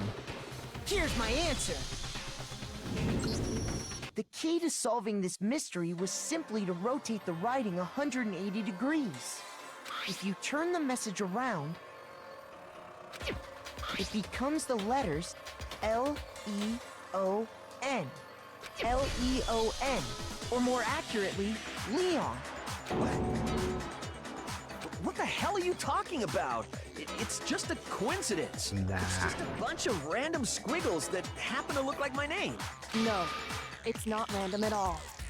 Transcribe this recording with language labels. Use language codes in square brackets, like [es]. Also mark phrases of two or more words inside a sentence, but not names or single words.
[en] Here's my answer. The key to solving this mystery was simply to rotate the writing 180 degrees. If you turn the message around, it becomes the letters L-E-O-N. L-E-O-N. L-E-O-N. Or more accurately, Leon. What the hell are you talking about? It's just a coincidence. Nah. It's just a bunch of random squiggles that happen to look like my name. No, it's not random at all.